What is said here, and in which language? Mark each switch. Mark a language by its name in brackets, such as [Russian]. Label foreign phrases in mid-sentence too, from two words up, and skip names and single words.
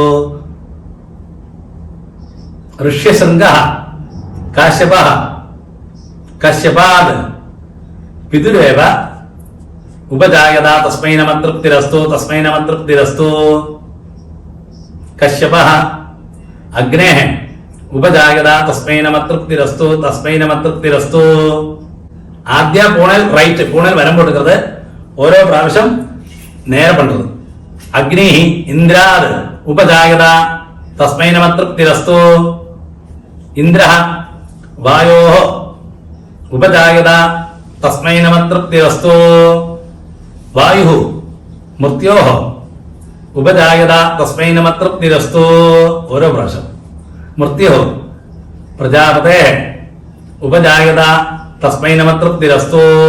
[Sanskrit] ഋഷ്യശൃംഗഃ കാശ്യപഃ കശ്യപാത് പിതൃേവ ഉപജായത തസ്മൈ നമഃ തൃപ്തിരസ്തു തസ്മൈ നമഃ തൃപ്തിരസ്തു. കശ്യപഃ അഗ്നേഃ ഉപജായത തസ്മൈ നമഃ തൃപ്തിരസ്തു തസ്മൈ നമഃ തൃപ്തിരസ്തു. [Malayalam] ആദ്യ പൂണൽ റൈറ്റ് പൂണൽ വരം കൊടുക്കുന്നത് ഓരോ പ്രാവശ്യം നേരെ [Sanskrit] പണ്ടത് अग्निः इन्द्राद् उपजायत तस्मै नमः तृप्तिरस्तु इन्द्रः वायोः उपजायत तस्मै नमः तृप्तिरस्तु वायुः मृत्योः उपजायत तस्मै नमः तृप्तिरस्तु [Malayalam] ഓരോ പ്രാവശ്യം [Sanskrit] मृत्युः प्रजापतेः उपजायत तस्मै नमः तृप्तिरस्तु